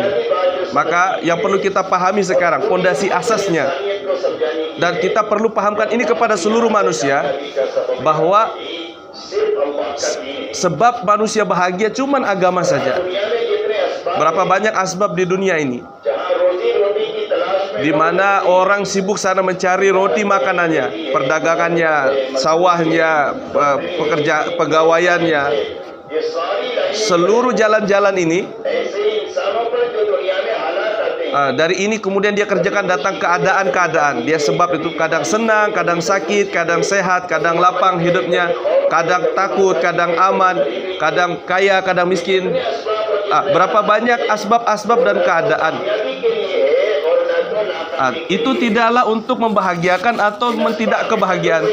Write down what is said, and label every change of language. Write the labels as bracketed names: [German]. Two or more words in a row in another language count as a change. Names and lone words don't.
[Indonesian] Maka yang perlu kita pahami sekarang pondasi asasnya, dan kita perlu pahamkan ini kepada seluruh manusia, bahwa sebab manusia bahagia cuman agama saja. Berapa banyak asbab di dunia ini, di mana orang sibuk sana mencari roti makanannya, perdagangannya, sawahnya, pegawaiannya. [Hindi] ये सारी लाइन [Indonesian] Seluruh jalan-jalan ini [Hindi] ऐसे इंसानों पर जो दुनिया में हालात आते हैं [Indonesian] dari ini kemudian dia kerjakan datang keadaan-keadaan. Dia sebab itu kadang senang, kadang sakit, kadang sehat, kadang lapang hidupnya, kadang takut, kadang aman, kadang kaya, kadang miskin. Berapa banyak asbab-asbab dan keadaan. Itu tidaklah untuk membahagiakan atau tidak kebahagiaan.